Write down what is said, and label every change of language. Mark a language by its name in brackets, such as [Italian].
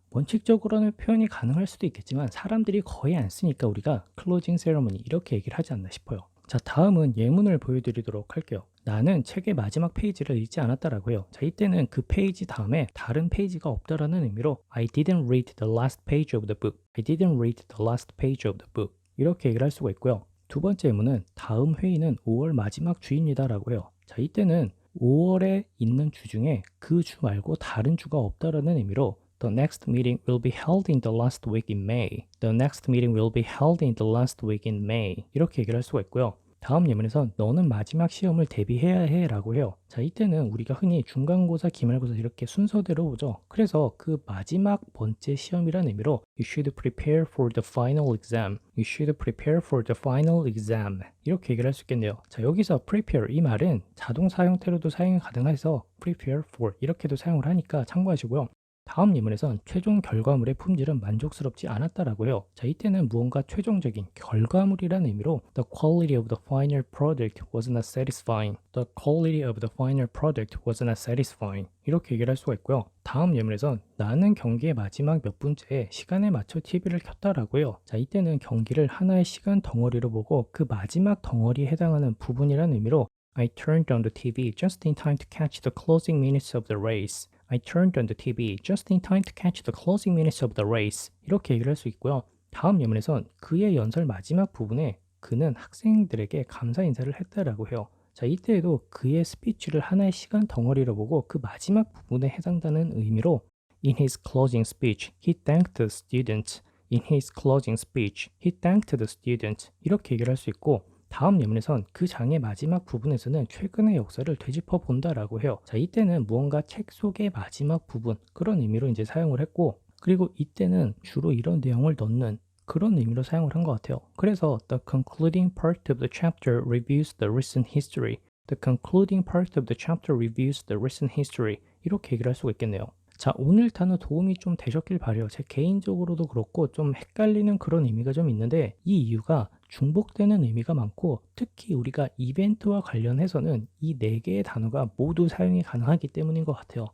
[Korean] 원칙적으로는 표현이 가능할 수도 있겠지만 사람들이 거의 안 쓰니까 우리가 closing ceremony 이렇게 얘기를 하지 않나 싶어요. 자 다음은 예문을 보여드리도록 할게요. 나는 책의 마지막 페이지를 읽지 않았다라고 해요. 자 이때는 그 페이지 다음에 다른 페이지가 없다라는 의미로 [English] I didn't read the last page of the book. I didn't read the last page of the book. [Korean] 이렇게 얘기를 할 수가 있고요. 두 번째 예문은 다음 회의는 5월 마지막 주입니다 라고 해요. 자 이때는 5월에 있는 주 중에 그 주 말고 다른 주가 없다라는 의미로 [English] The next meeting will be held in the last week in May. The next meeting will be held in the last week in May. [Korean] 이렇게 얘기를 할 수가 있고요. 다음 예문에선 너는 마지막 시험을 대비해야 해 라고 해요. 자 이때는 우리가 흔히 중간고사, 기말고사 이렇게 순서대로 보죠. 그래서 그 마지막 번째 시험이라는 의미로 [English] You should prepare for the final exam. You should prepare for the final exam. [Korean] 이렇게 얘기를 할 수 있겠네요. 자 여기서 prepare 이 말은 자동사 형태로도 사용이 가능해서 prepare for 이렇게도 사용을 하니까 참고하시고요. 다음 예문에선 최종 결과물의 품질은 만족스럽지 않았다라고 해요. 자, 이때는 무언가 최종적인 결과물이라는 의미로 [English] The quality of the final product was not satisfying. The quality of the final product was not satisfying. [Korean] 이렇게 얘기를 할 수가 있고요. 다음 예문에선 나는 경기의 마지막 몇 분째에 시간에 맞춰 TV를 켰다라고 해요. 자, 이때는 경기를 하나의 시간 덩어리로 보고 그 마지막 덩어리에 해당하는 부분이라는 의미로 [English] I turned on the TV just in time to catch the closing minutes of the race. I turned on the TV just in time to catch the closing minutes of the race. [Korean] 이렇게 얘기를 할 수 있고요. 다음 예문에선 그의 연설 마지막 부분에 그는 학생들에게 감사 인사를 했다라고 해요. 자, 이때에도 그의 스피치를 하나의 시간 덩어리로 보고 그 마지막 부분에 해당되는 의미로 [English] In his closing speech, he thanked the students. In his closing speech, he thanked the students. [Korean] 이렇게 얘기를 할 수 있고 다음 예문에선 그 장의 마지막 부분에서는 최근의 역사를 되짚어 본다라고 해요. 자, 이때는 무언가 책 속의 마지막 부분 그런 의미로 이제 사용을 했고 그리고 이때는 주로 이런 내용을 넣는 그런 의미로 사용을 한 것 같아요. [English] 그래서 the concluding part of the chapter reviews the recent history. The concluding part of the chapter reviews the recent history. [Korean] 이렇게 얘기를 할 수가 있겠네요. 자, 오늘 단어 도움이 좀 되셨길 바래요. 제 개인적으로도 그렇고 좀 헷갈리는 그런 의미가 좀 있는데 이 이유가 중복되는 의미가 많고 특히 우리가 이벤트와 관련해서는 이 네 개의 단어가 모두 사용이 가능하기 때문인 것 같아요.